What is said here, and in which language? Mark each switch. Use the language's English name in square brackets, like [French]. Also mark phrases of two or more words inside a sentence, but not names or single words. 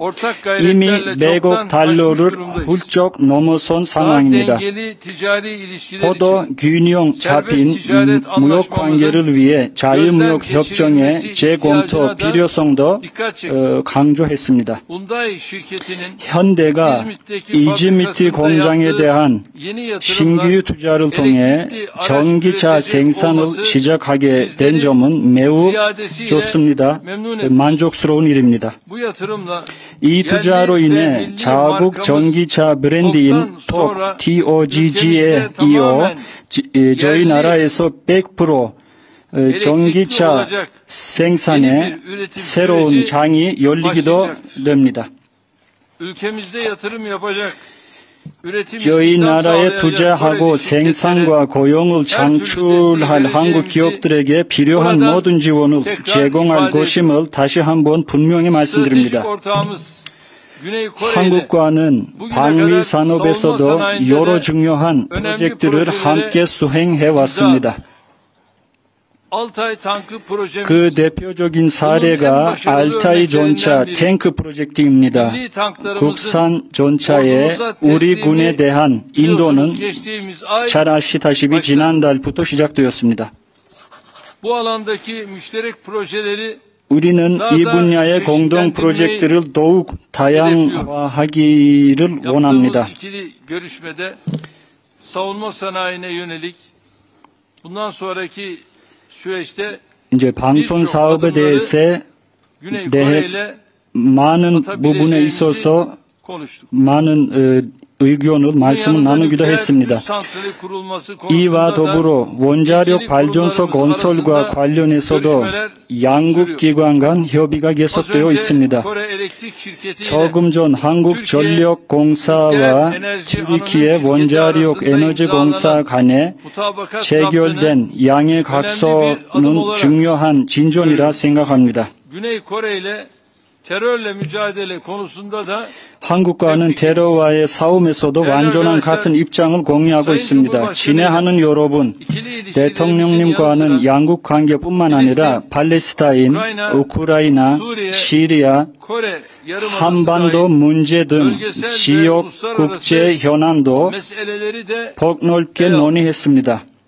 [Korean] 이미 100억 달러를 훌쩍 넘어선 상황입니다. 포도 균형 잡힌 무역 관계를 위해 자유무역 협정의 재검토 필요성도 강조했습니다. [Turkish] Hyundai şirketinin [Korean] 현대가 이즈미트 공장에 대한 [Turkish] yeni yatırımlar [Korean] 신규 투자를 통해 전기차 생산을 시작하게 된 점은 매우 좋습니다. 만족스러운 일입니다. [Turkish] bu yatırımla [Korean] 이 투자로 인해 자국 전기차 브랜드인 TOGG에 이어 저희 나라에서 100% 전기차 생산에 새로운 장이 열리기도 됩니다. [Turkish] ülkemizde yatırım yapacak, üretim [Korean] 저희 [Turkish] istihdam [Korean] 나라에 [Turkish] sağlayacak [Korean] 투자하고 [Turkish] Koreli şirketlere [Korean] 생산과 고용을 창출할 한국 기업들에게 필요한 모든 지원을 제공할 것임을 다시 한번 분명히 말씀드립니다. [Turkish] stratejik ortağımız Güney Kore ile [Korean] 한국과는 방위 산업에서도 여러 중요한 프로젝트를 함께 수행해 왔습니다. [Turkish] Altay tankı projemiz [Korean] 그 대표적인 사례가 알타이 전차 탱크 프로젝트입니다. [Turkish] milli tanklarımızın [Korean] 국산 전차에 우리 군에 대한 인도는 [Turkish] geçtiğimiz ay [Korean] 잘 아시다시피 지난달부터 시작되었습니다. [Turkish] bu alandaki müşterek projeleri [Korean] 우리는 이 분야의 공동 프로젝트를 더욱 다양화하기를 [Turkish] yaptığımız [Korean] 원합니다. [Turkish] ikili görüşmede savunma sanayine yönelik bundan sonraki süreçte [Korean] 이제 방송 사업에 대해서 [Turkish] Güney Kore ile [Korean] 많은 부분에 있어서 [Turkish] konuştuk. [Korean] 많은 의견을 말씀을 나누기도 했습니다. 이와 더불어 원자력 발전소 건설과 관련해서도 양국 기관 간 협의가 계속되어 있습니다. 조금 전 한국전력공사와 튀르키예 원자력 에너지공사 간에 체결된 양해 각서는 중요한 진전이라 생각합니다. [Turkish] terörle mücadele konusunda da [Korean] 한국과는 테러와의 싸움에서도 완전한 같은 입장을 공유하고 있습니다. 친애하는 여러분, 대통령님과는 양국 관계뿐만 아니라 팔레스타인, 우크라이나, 시리아, 한반도 문제 등 지역 국제 현안도 폭넓게 논의했습니다.